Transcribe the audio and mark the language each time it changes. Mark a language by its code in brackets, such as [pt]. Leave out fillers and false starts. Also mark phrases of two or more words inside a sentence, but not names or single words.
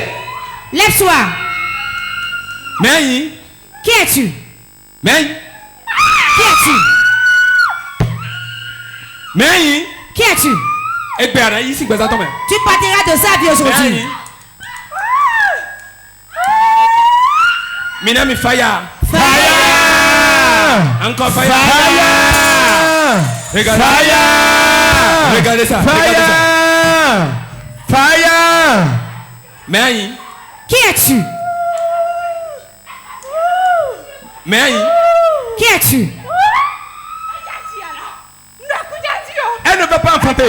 [fr] Lève-toi. Mais qui es-tu? Mais qui es-tu? Mais qui es-tu? Tu partiras de sa vie aujourd'hui. [en] Minami fire. Fire. Encore fire. Fire. [fr] Regardez ça. [en] Fire. Fire. [fr] Mais qui es-tu? Mais qui es-tu? Elle ne va pas enfanter.